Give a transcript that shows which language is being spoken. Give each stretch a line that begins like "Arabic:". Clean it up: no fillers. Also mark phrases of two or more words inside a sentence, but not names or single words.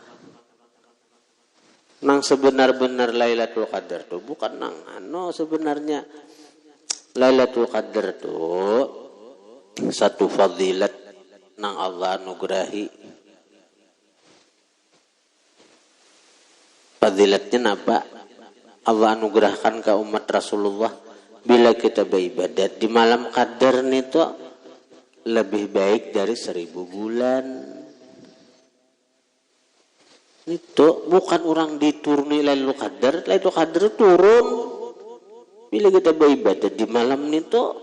Indonesian: Nang sebenar-benar Lailatul Qadar tuh bukan nang sebenarnya Lailatul Qadar tuh satu fadilat nang Allah anugerahi. Fadilatnya apa? Allah anugerahkan ke umat Rasulullah bila kita beribadat di malam Qadar itu lebih baik dari 1000 bulan. Itu bukan orang dituruni Lailatul Qadar. Lailatul Qadar turun bila kita beribadat di malam itu.